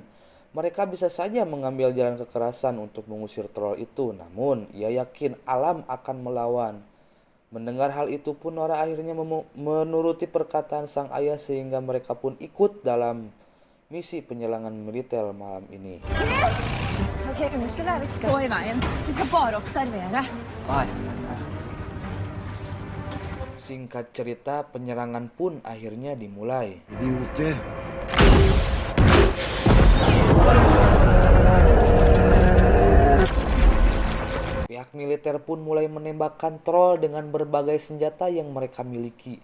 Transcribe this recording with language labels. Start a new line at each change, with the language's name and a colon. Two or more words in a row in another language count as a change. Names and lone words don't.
Indonesian: Mereka bisa saja mengambil jalan kekerasan untuk mengusir troll itu, namun ia yakin alam akan melawan. Mendengar hal itu pun Nora akhirnya menuruti perkataan sang ayah sehingga mereka pun ikut dalam misi penyerangan militer malam ini.
Swedish: Okej, nu ska lära stå i vägen. Vi ska bara observera.
Indonesian: Singkat cerita, penyerangan pun akhirnya dimulai. Pihak militer pun mulai menembakkan troll dengan berbagai senjata yang mereka miliki.